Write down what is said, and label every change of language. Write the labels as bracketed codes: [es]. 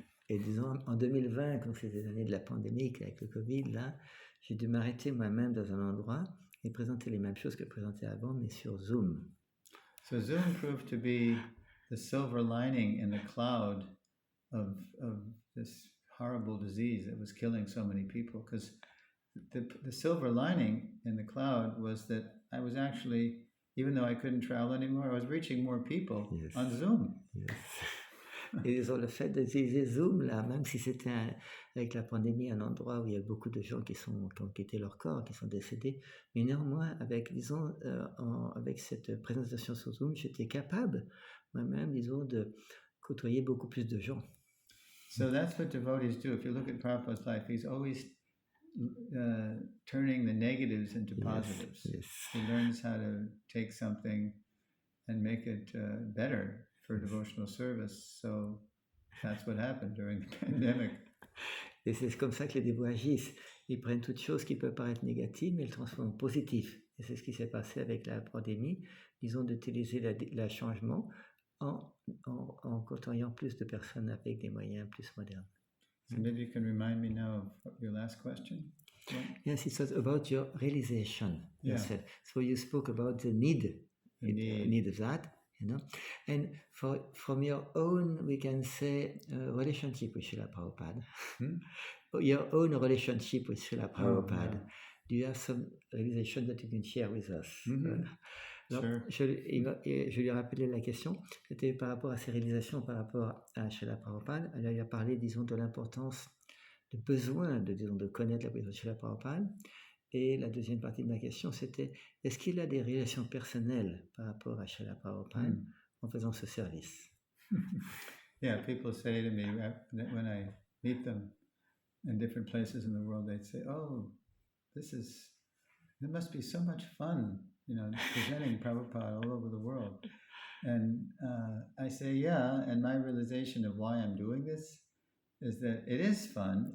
[fr] Et disons, en 2020, quand c'était l'année de la pandémie, avec le Covid, là, j'ai dû m'arrêter moi-même dans un endroit et présenter les mêmes choses que je présentais avant, mais sur Zoom. [en] So Zoom proved to be the silver lining in the cloud of this horrible disease that was killing so many people. Because the silver lining in the cloud was that I was actually, even though I couldn't travel anymore, I was reaching more people on Zoom. Yes. [fr] Et ils ont le fait d'utiliser Zoom, là, même si c'était avec la pandémie un endroit où il y a beaucoup de gens qui ont quitté leur corps, qui sont décédés, mais néanmoins, avec, disons, avec cette présentation sur Zoom, j'étais capable, moi-même, disons, de côtoyer beaucoup plus de gens. [en] So that's what devotees do. If you look at Prabhupada's life, he's always turning the negatives into positives. Yes. He learns how to take something and make it better for devotional service. So that's what happened during the pandemic. [fr] Et c'est comme ça que les dévots agissent. Ils prennent toutes choses qui peuvent paraître négatives, mais ils les transforment en positifs. Et c'est ce qui s'est passé avec la pandémie. Disons d'utiliser le changement en côtoyant plus de personnes avec des moyens plus modernes. [en] So maybe you can remind me now of your last question. Yes, it was about your realization. Yeah. You said. So you spoke about the need of that, you know. And from your own, we can say, relationship with Srila Prabhupada. Your own relationship with Srila Prabhupada. Yeah. Do you have some realization that you can share with us? [fr] Alors, [en] Sure. [fr] je lui ai rappelé la question, c'était par rapport à ses réalisations, par rapport à Srila Prabhupada. Alors, il a parlé, disons, de l'importance, de besoin de connaître la position de Srila Prabhupada. Et la deuxième partie de ma question, c'était, est-ce qu'il a des relations personnelles par rapport à Srila Prabhupada en faisant ce service? [en] Yeah, people say to me that when I meet them in different places in the world, they'd say, "Oh, there must be so much fun, presenting Prabhupada all over the world." And I say, yeah, and my realization of why I'm doing this is that it is fun.